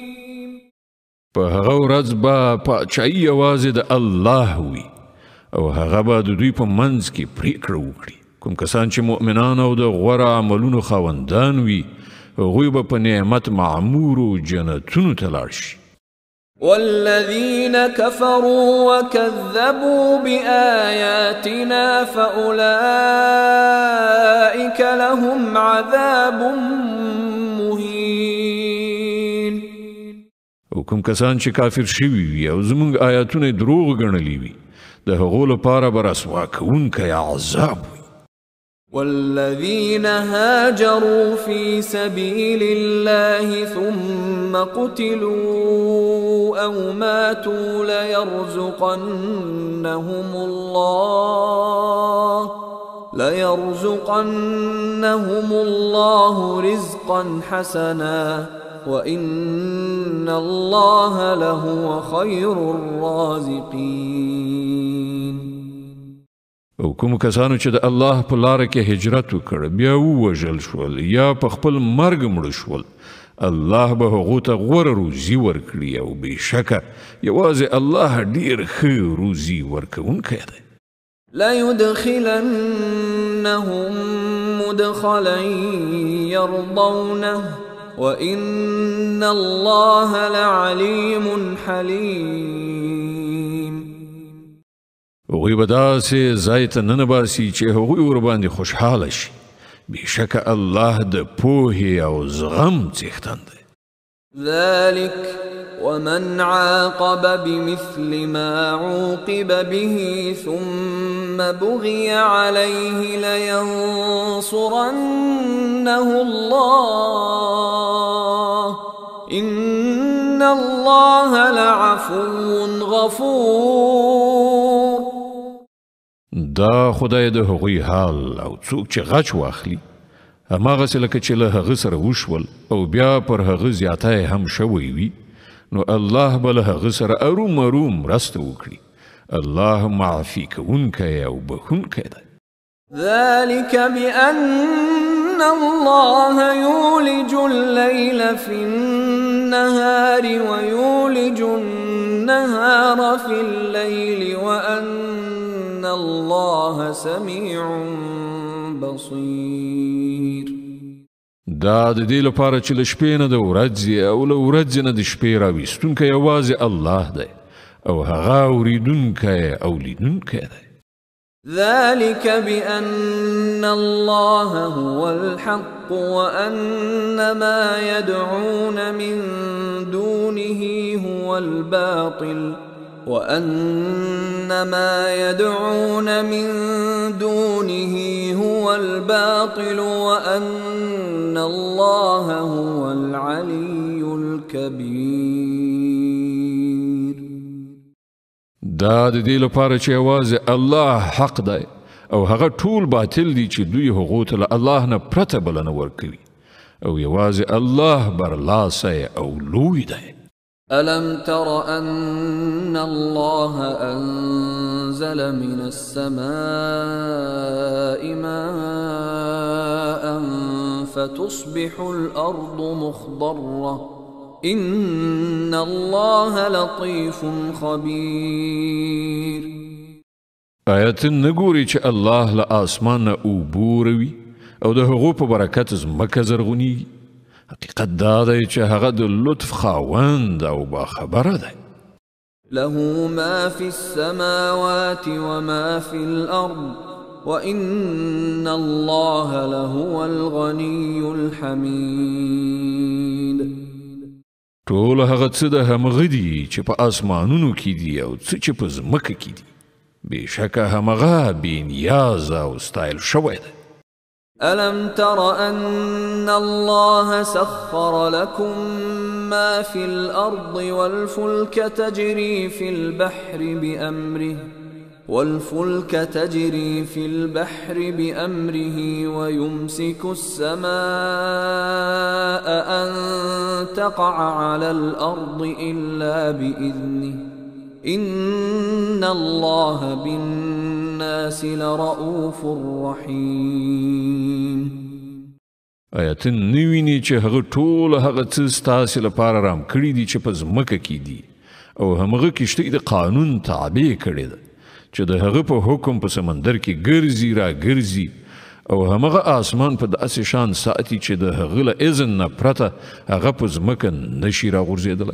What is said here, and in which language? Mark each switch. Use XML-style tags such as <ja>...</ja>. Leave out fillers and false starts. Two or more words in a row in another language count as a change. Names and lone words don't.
<ps>په هغه ورځ به پاچاهي یوازې د الله وي او هغه به د دوی په منځ کې پریکړه وکړي. کوم کسان چې مؤمنان او د غوره عملونو خاوندان وي هغوی به په نعمت معمورو جنتونو ته لاړ شي.</ps> <ar>والذين كفروا وكذبوا بآياتنا فأولئك لهم عذاب مهين.</ar> <ps>او کوم کسان چې کافر شوي وي او زموږ آیاتونه دروغ ګڼلي وي د هغو لپاره به رسوا کوونکی عذاب وي.</ps> <ar>والذين هاجروا في سبيل الله ثم قتلوا أو ماتوا ليرزقنهم الله رزقا حسنا وإن الله لهو خير الرازقين.</ar> <ps>او کوم کسانو چې د الله په لاره کې هجرت وکړ بیا ووژل شول یا په خپل مرګ مړه شول الله به هغو ته غوره روزي ورکړي او بېشکه یوازې الله ډېر ښه روزي ورکوونکی دی.</ps> <ar>ليدخلنهم مدخلا يرضونه وإن الله لعليم حليم.</ar> <ps>هغوی به داسې ځای ته ننباسي چې هغوی ورباندې خوشحاله شي بېشکه الله د پوهې او زغم څښتن دی.</ps> <ar>ذلك ومن عاقب بمثل ما عوقب به ثم بغي عليه لينصرنه الله إن الله لعفو غفور.</ar> <ps>دا خدای د هغوی حال او څوک چې غچ واخلي هماغسې لکه چې له هغه سره وشول او بیا پر هغه زیاتی هم شوی وي نو الله به له هغه سره ارومرو مرسته وکړي. الله معافي کوونکی او بخښونکی دی.</ps> <ar>ذلك بأن الله يولج الليل في النهار ويولج النهار في الليل وأن الله سميع بصير.</ar> <ps>دا د دې لپاره چې له شپې نه د ورځې او له ورځې نه د شپې راویستونکی یوازې الله دی او هغه اوریدونکی او لیدونکی دی.</ps> <ar>ذلك بأن الله هو الحق وأن ما يدعون من دونه هو الباطل وأن ما يدعون من دونه هو الباطل وأن الله هو العلي الكبير.</ar> <ps>دا د دې لپاره چې یوازې الله حق دی او هغه ټول باطل دي چې دوی هغو ته له الله نه پرته بلنه ورکوي او یوازې الله برلاسی او لوی دی.</ps> <ar>ألم تر أن الله أنزل من السماء ماء فتصبح الأرض مخضرة إن الله لطيف خبير.</ar> <ps>آیت نګوري چې الله له آسمان اوبه روي او د هغو په برکت ځمکه زرغونیږي. حقیقت دا دی چې هغه د لطف خاوند او باخبره دی.</ps> <ar>له ما في السماوات وما في الأرض وإن الله لهو الغني الحميد.</ar> <ps>ټول هغه څه د همغه دي چې په آسمانونو کې دي او څه چې په ځمکه کې دي بېشکه همغه بې نیازه او ستایل شوی دی.</ps> <ar>ألم تر أن الله سخر لكم ما في الأرض والفلك تجري في البحر بأمره ويمسك السماء أن تقع على الأرض إلا بإذنه إن الله بالناس لرؤوف رحيم.</ar> <ps>آیتن نویني چې هغه ټول هغه څه ستاسې لپاره رام کړي دي چې په ځمکه کې دي او همغه کښتۍ د قانون تابع کړې ده چې د هغه په حکم په سمندر کې ګرځي را ګرځي او همغه آسمان په داسې شان ساتي چې د هغه له اذن نه پرته هغه په ځمکه نشي راغورځېدلی.</ps>